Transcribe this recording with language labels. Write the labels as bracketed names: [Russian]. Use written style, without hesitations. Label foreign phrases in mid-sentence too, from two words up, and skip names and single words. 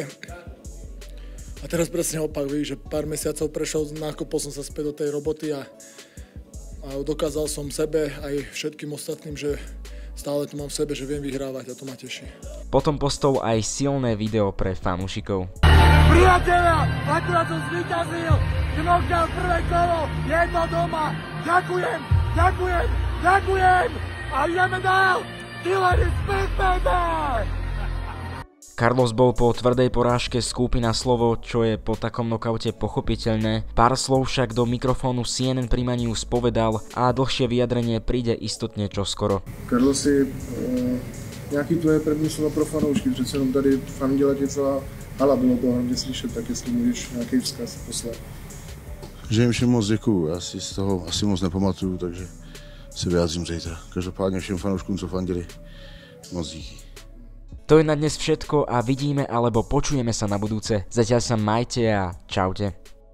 [Slovak] A teraz presne opak, víš, že pár mesiacov prešiel, nakopol som sa späť do tej roboty a dokázal som sebe aj všetkým ostatným, že stále to mám v sebe, že viem vyhrávať a to ma teší. Potom postol aj silné video pre fanúšikov. Priatelia, akurát som zvíťazil, knockdown prvé kolo, je to doma, ďakujem a ideme dál, [English] killer is back, baby! [Slovak] Carlos bol po tvrdej porážke skúpi na slovo, čo je po takom nokaute pochopiteľné. Pár slov však do mikrofónu CNN Prima News povedal a dlhšie vyjadrenie príde istotne čoskoro. [Czech] Carlosi, nějaký tvoje první slovo pro fanoušky, přece jenom tady fandila ti celá hala, bylo to hlavně slyšet, tak jestli můžeš nějaký vzkaz poslat. Že jim všem moc děkuju, já si z toho asi moc nepamatuju, takže se vyjádřím zítra. Každopádně všem fanouškům, co fandili, moc díky. [Slovak] To je na dnes všetko a vidíme alebo počujeme sa na budúce. Zatiaľ sa majte a čaute.